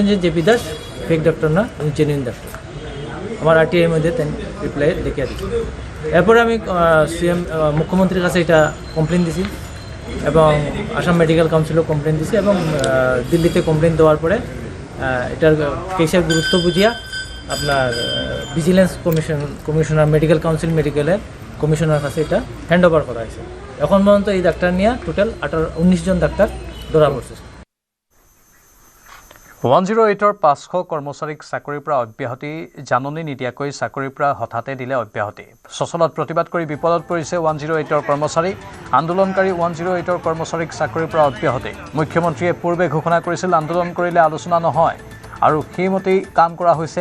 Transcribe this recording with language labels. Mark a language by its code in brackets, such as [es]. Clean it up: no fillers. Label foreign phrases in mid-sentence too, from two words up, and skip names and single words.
[bn] যে জেপি দাস [en] fake doctor [bn] না উনি [en] genuine doctor [bn] আমার RTIর মধ্যে রিপ্লাই দেখিয়ে দিচ্ছি এরপরে আমি CM মুখ্যমন্ত্রীর কাছে এটা কমপ্লেন দিছি এবং আসাম মেডিকেল কাউন্সিলও কমপ্লেন দিছি এবং দিল্লিতে কমপ্লেন দেওয়ার পরে এটার কেসের গুরুত্ব বুঝিয়া আপনার [en] vigilance commissioner medical council medicalের commissioner [bn] কাছে এটা [en] hand over [bn] করা হয়েছে। এখন পর্যন্ত এই ডাক্তার নিয়ে টোটাল 19 জন ডাক্তার ধরা পড়ছে। [as] 108ৰ 500 কৰ্মচাৰীক চাকৰিৰ পৰা অব্যাহতি জাননী নিদিয়াকৈ চাকৰিৰ পৰা হঠাতে দিলে অব্যাহতি। সচলত প্ৰতিবাদ কৰি বিপদত পৰিছে 108ৰ কৰ্মচাৰী। আন্দোলনকাৰী 108ৰ কৰ্মচাৰীক চাকৰিৰ পৰা অব্যাহতি। মুখ্যমন্ত্ৰীয়ে পূৰ্বে ঘোষণা কৰিছিল আন্দোলন কৰিলে আলোচনা নহয় আৰু সেইমতেই কাম কৰা হৈছে।